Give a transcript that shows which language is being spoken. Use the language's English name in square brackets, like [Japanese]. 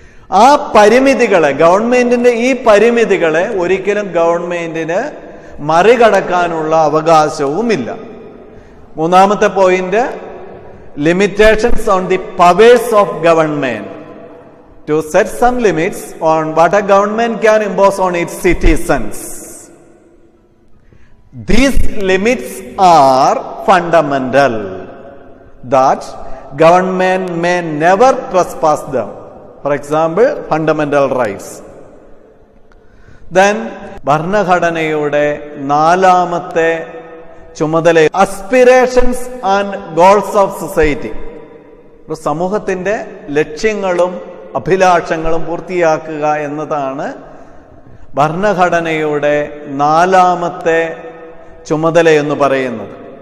[Malayalam] ആ പരിമിതികളെ, ഗവൺമെന്റിന്റെ ഈ പരിമിതികളെ ഒരിക്കലും ഗവൺമെന്റിന് മറികടക്കാനുള്ള അവകാശവുമില്ല. മൂന്നാമത്തെ point, [English] Limitations on the powers of government to set some limits on what a government can impose on its citizens. These limits are fundamental, that government may never trespass them. For example, fundamental rights. Then [Malayalam] ഭരണഘടനയുടെ നാലാമത്തെ ചുമതല [English] Aspirations and goals of society. [Malayalam] ഒരു സമൂഹത്തിന്റെ ലക്ഷ്യങ്ങളും അഭിലാഷങ്ങളും പൂർത്തിയാക്കുക എന്നതാണ് ഭരണഘടനയുടെ നാലാമത്തെ ചുമതല എന്ന് പറയുന്നത്.